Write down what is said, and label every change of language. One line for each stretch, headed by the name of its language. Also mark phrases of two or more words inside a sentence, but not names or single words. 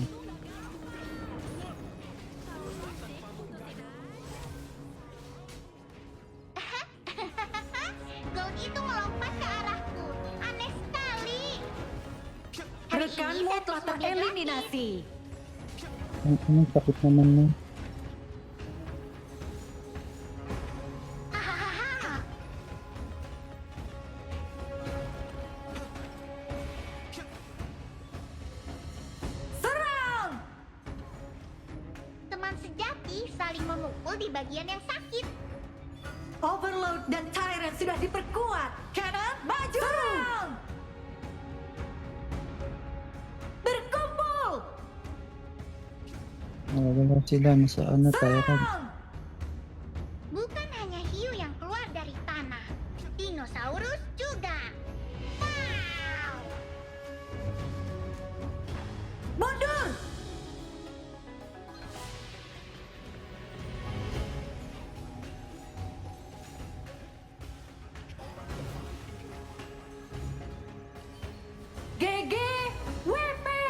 Indonesian: Gold itu melompat ke arahku. Aneh sekali. Rekanmu telah tereliminasi.
Filipino: Ini sakit naman na. Hahaha.
Indonesian: Serang! Teman sejati saling memukul di bagian yang sakit. Overload dan Tyrant sudah diperkuat. Cannon, maju! Serang! Berkumpul!
Filipino: Wala sila. Nasa ano tayo kan.
Indonesian: Serang! Bukan hanya hiu yang keluar dari tanah. Dinosaurus juga. Wow. Mundur!
English: GG WP!